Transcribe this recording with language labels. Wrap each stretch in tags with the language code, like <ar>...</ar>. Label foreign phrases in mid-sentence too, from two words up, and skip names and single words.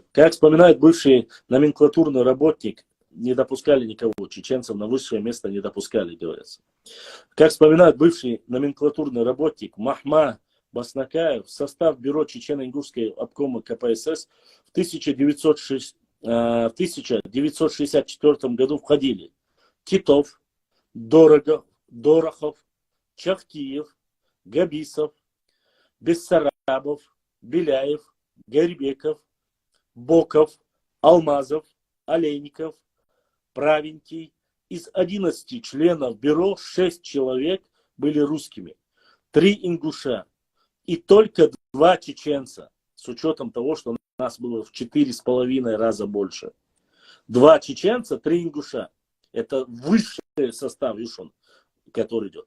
<ru>Как вспоминает бывший номенклатурный работник, не допускали никого, чеченцев на высшее место не допускали, говорится. Как вспоминает бывший номенклатурный работник Махма Баснакаев, в состав бюро Чечено-Ингушской обкома КПСС в 1964 году входили Титов, Дорохов, Чахтиев, Габисов, Бессарабов, Беляев, Гарибеков, Боков, Алмазов, Олейников, Правенький. Из 11 членов бюро 6 человек были русскими, 3 ингуша и только 2 чеченца, с учетом того, что нас было в 4,5 раза больше. 2 чеченца, 3 ингуша. Это высший состав, видишь, он, который идет.</ru>